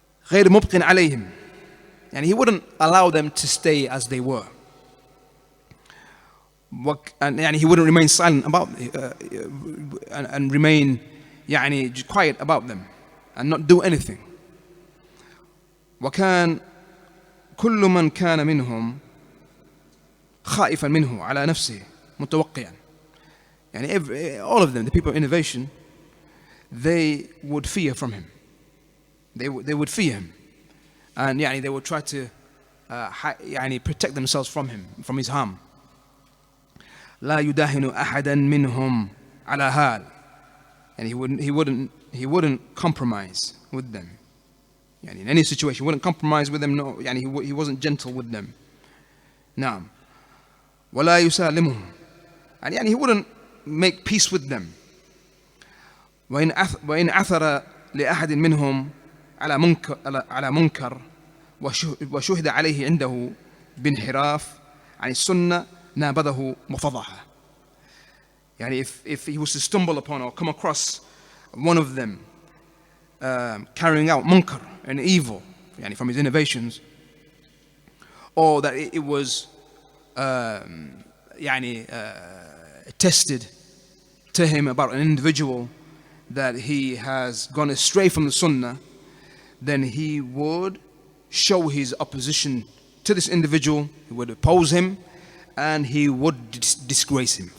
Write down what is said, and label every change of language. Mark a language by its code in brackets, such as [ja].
[ar] غير مبق عليهم, [en] and he wouldn't allow them to stay as they were. and يعني he wouldn't remain silent about and remain يعني quiet about them and not do anything. [ar] وكان كل من كان منهم خائفا منه على نفسه متوقعا. [en] يعني all of them, the people of innovation, they would fear from him. They would fear him, and يعني they would try to يعني protect themselves from him, from his harm. [ar] لا يداهن أحدا منهم على هال. [en] And he wouldn't compromise with them. يعني in any situation, he wouldn't compromise with them. No, يعني he wasn't gentle with them. [ar] نعم. ولا يسالمهم. [en] And يعني he wouldn't make peace with them. [ar] وإن عثر لأحد منهم على منكر وشهد عليه عنده بانحراف عن السنة نابذه وفضحه. [en] يعني if he was to stumble upon or come across one of them carrying out munkar and evil, يعني from his innovations, or that it was يعني tested to him about an individual that he has gone astray from the sunnah, then he would show his opposition to this individual, he would oppose him, and he would disgrace him.